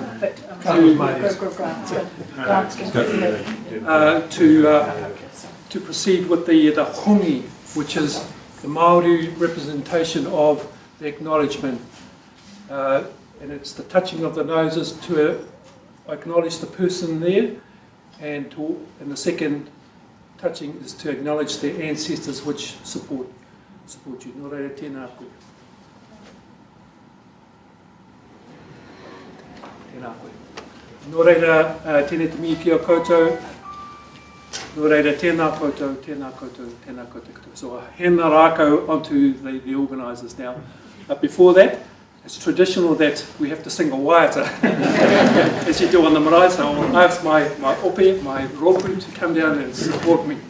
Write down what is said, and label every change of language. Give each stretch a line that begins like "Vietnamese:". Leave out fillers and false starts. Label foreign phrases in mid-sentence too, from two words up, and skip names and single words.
English: to proceed with the hongi, which is the Maori representation of the acknowledgement. And it's the touching of the noses to acknowledge the person there. And the second touching is to acknowledge the ancestors which support you.
Māori: Nō reira, tēnā koe. Nō reira, tēnei te mi ki a koutou. Nō reira, tēnā koutou, tēnā koutou, tēnā koutou.
English: So
Māori: hēnā rākau
English: onto the organisers now. But before that, it's traditional that we have to sing a waiata, as you do on the marae, so I'll ask my ope, my rōpū, to come down and support me.